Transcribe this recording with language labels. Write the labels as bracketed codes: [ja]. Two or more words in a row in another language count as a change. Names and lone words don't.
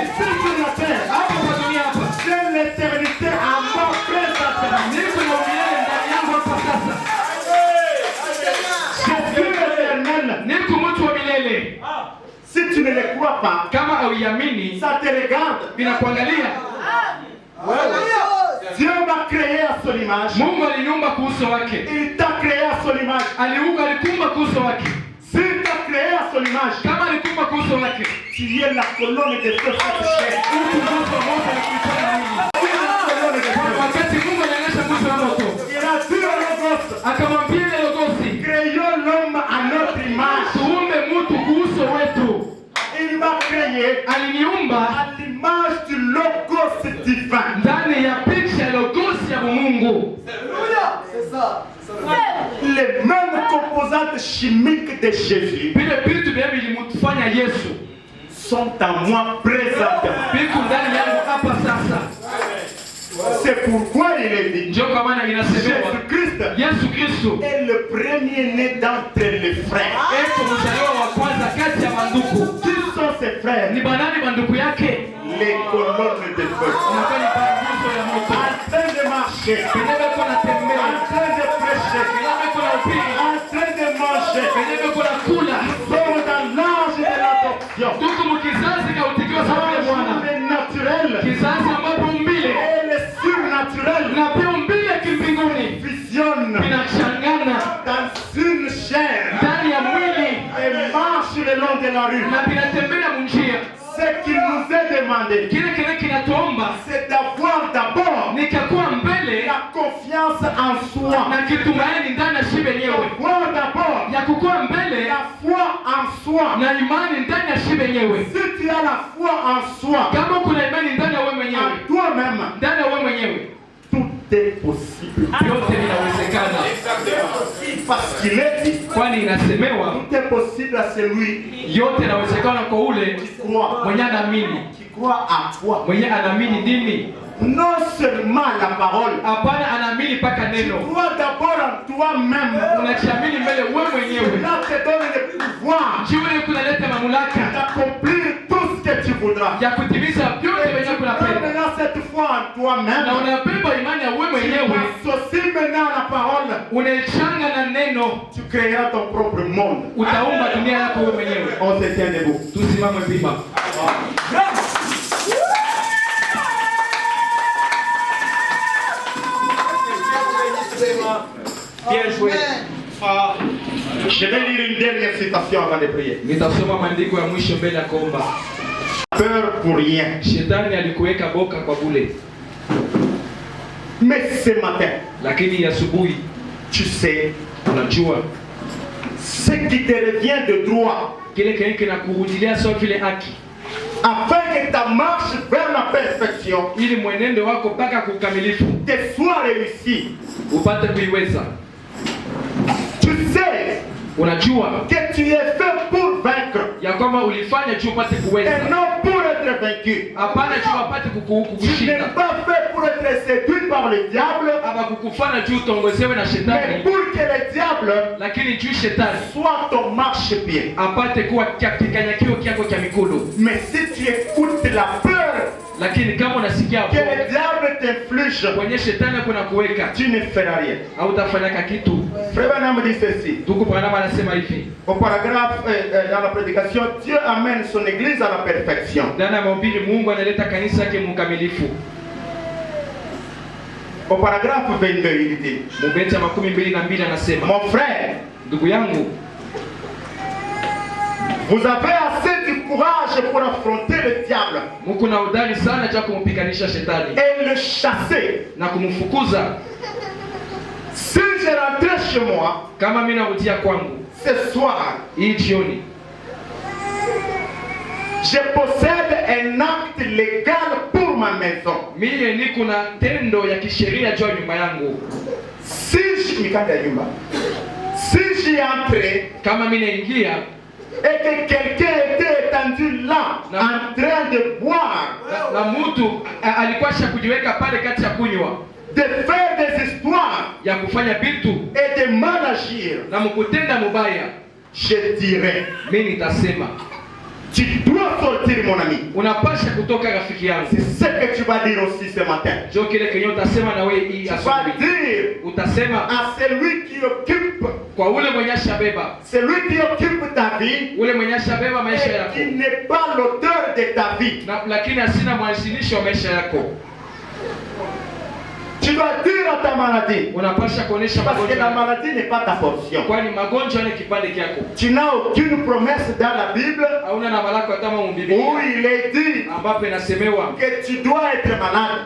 [fr] C'est sur la terre. [sw] Hapa kwa dunia hapa. [fr] C'est l'éternité en moi présentement. [sw] Niko na umilele ndani yangu hapa sasa. [fr] Je suis éternel. [sw] Niko mtu wa milele. [fr] Si tu ne le crois pas, [sw] Kama hauiamini, [fr] ça te regarde. [sw] ninakuangalia. [fr] Dieu m'a créé à son image. [sw] Mungu aliniumba kwa uso wake. [fr] Il t'a créé à son image. [sw] Alikumba kwa uso wake. [fr] S'il t'a créé à son image, [sw] Kama alikumba kwa uso wake, [fr] tu es la colonne de feu fatiguée. [sw] mtu mmoja mmoja alikuifanya nini? [fr] Tu es la colonne de feu. [sw] Wakati Mungu alionyesha mwisho wa moto, [fr] Il a dit au Logos, [sw] akamwambia ile logosi, [fr] créons l'homme à notre image. [sw] tuumbe mtu kwa uso wetu. [fr] Il m'a créé [sw] Aliniumba [fr] à l'image du Logos divin. [sw] ndani ya picha ya logosi ya Mungu. [fr] Les mêmes composantes chimiques de Jésus [sw] Vile vitu vile vilimfanya Yesu [fr] sont en moi présentement. [sw] viko ndani yangu hapa sasa. [fr] C'est pourquoi il est dit, [sw] Ndio kwa maana inasemewa [fr] Jésus-Christ [sw] Yesu Kristo [fr] est le premier-né d'entre les frères. [sw] eko mzaliwa wa kwanza kati ya manduku. [fr] Qui sont ses frères? [sw] Ni banani banduku yake? [fr] Les colonnes de feu. [sw] Unakuwa ni banguzo ya moto. [fr] En train de marcher, [sw] Penye beko natembea, [fr] en train de prêcher, [sw] penye beko nahubiri, [fr] en train de manger. [sw] penye beko nakula. [fr] Nous sommes dans l'âge de l'adoption. [sw] Tuko mkizazi kautikiwa sababu ya Bwana. [fr] Le naturel [sw] Kizazi ambapo umbile [fr] et le surnaturel [sw] na pia umbile ya kimbinguni [fr] fusionnent [sw] vinachangana [fr] dans une chair [sw] ndani ya mwili [fr] et marchent le long de la rue. [sw] na vinatembea munjia. [fr] Ce qu'il nous est demandé, [sw] Kile kinatuomba [fr] c'est d'avoir d'abord [sw] ni kakuwa mbele [fr] la confiance en soi. [sw] na kitumaini ndani ya shi wenyewe, [fr] D'avoir d'abord [sw] ya kukuwa mbele [fr] la foi en soi. [sw] na imani ndani ya shi wenyewe. [fr] Si tu as la foi en soi, [sw] Kama kuna imani ndani ya wewe mwenyewe, [fr] en toi-même, [sw] ndani ya wewe mwenyewe, [fr] tout est possible. [sw] yote vinawezekana, [fr] Parce qu'il est dit, [sw] kwani inasemewa [fr] tout est possible à celui [sw] yote inawezekana kwa ule [fr] qui croit. [sw] mwenye anaamini. [fr] Qui croit à toi. [sw] Mwenye anaamini nini? [fr] Non seulement la parole. [sw] Hapana, anaamini mpaka [fr] Tu [sw] neno. [fr] crois d'abord en toi-même. [sw] Unajiamini mbele wewe mwenyewe, [fr] Là te donne le pouvoir [sw] jiwe kunaleta mamlaka [fr] d'accomplir tout ce que tu voudras. [sw] ya kutimiza vyote [fr] Et [sw] venye [fr] tu prends [sw] kunapenda, [fr] maintenant cette foi en [sw] na [fr] toi-même. [sw] unabeba imani ya wewe [fr] Tu [sw] mwenyewe, [fr] associes maintenant la parole. [sw] unaichanga na neno, [fr] Tu créeras ton propre monde. [sw] utaumba dunia yako wewe mwenyewe. [fr] On se tient debout. [sw] Tusimame pima. [fr] Bien joué. Je vais lire une dernière citation avant de prier. [sw] Nitasoma maandiko ya mwisho mbele ya kuomba. [fr] Peur pour rien. [sw] Shetani alikuweka boka kwa bure, [fr] Mais ce matin, [sw] lakini asubuhi [fr] tu sais, [sw] unajua [fr] ce qui te revient de droit, [sw] kile kile kinakurudilia sawa vile haki, [fr] afin que ta marche vers la perfection [sw] ili mwenendo wako mpaka kukamilifu [fr] te soit réussie. [sw] upate kuiweza. [fr] Tu sais [sw] Unajua [fr] que tu es fait pour vaincre [sw] ya kwamba ulifanya juu upate kuweza, [fr] et non pour être vaincu. [sw] hapana juu upate [fr] Tu n'es [sw] kukushinda, [fr] pas fait pour être séduit par le diable, [sw] hapa kukufanya juu utongozewe na [fr] mais [sw] shetani, [fr] pour que le diable [sw] lakini juu shetani [fr] soit ton marchepied. [sw] apate kuwa kikanyakio kyako cha mikulu. [fr] Mais si tu écoutes la peur [sw] Lakini kama unasikia [fr] que le diable t'inflige, [sw] kwenye shetani kuna kuweka, [fr] tu ne feras rien. [sw] hautafanyaka kitu. [fr] Frère Branham dit ceci. [sw] Ndugu Branham anasema hivi [fr] Au paragraphe, dans la prédication, Dieu amène son église à la perfection. [sw] ndani ya mahubiri, Mungu analeta kanisa yake mkamilifu. [fr] Au paragraphe 22, il dit, [sw] Mubeti ya 22 anasema, [fr] mon frère, [sw] ndugu yangu, [fr] Vous avez assez du courage pour affronter le diable [sw] Muko na udari sana cha kumpiganisha shetani [fr] et le chasser. [sw] na kumfukuza. [fr] Si je rentrais chez moi [sw] Kama mimi narudia kwangu [fr] ce soir, [sw] hii jioni, [fr] je possède un acte légal pour ma maison. [sw] mimi niko na tendo ya kisheria juu ya nyumba yangu. [fr] Si j'y entrais [sw] Kama mimi naingia [fr] et que quelqu'un était étendu là, Non. en train de boire, [sw] na mtu alikuwa kujiweka pale kati ya kunywa [fr] de faire des histoires [sw] ya kufanya vitu [fr] et de mal agir, [sw] na mkutenda mubaya, [fr] je dirais, [sw] mimi nitasema [fr] tu dois sortir mon ami. [sw] unapasha kutoka rafiki yangu. [fr] C'est ce que tu vas dire aussi ce matin. [sw] Jo kile kenye utasema na wewe hii [fr] Tu vas [sw] asubuhi. [fr] dire [sw] Utasema [fr] à celui qui occupe, [sw] kwa ule mwenye ashabeba, [fr] celui qui occupe ta vie [sw] ule mwenye ashabeba maisha [fr] et [sw] yako [fr] qui n'est pas l'auteur de ta vie. [sw] lakini asina mwanzilishi wa maisha yako. [fr] Tu dois dire à ta maladie, [sw] Unapasha kuonesha [fr] parce que la [sw] magonjwa, [fr] maladie n'est pas ta portion. [sw] kwani magonjwa ni kipande kyako. [fr] Tu n'as aucune promesse dans la Bible [sw] Hauna na malako hata mu [fr] où [sw] Biblia [fr] il est dit [sw] ambapo inasemewa [fr] que tu dois être malade.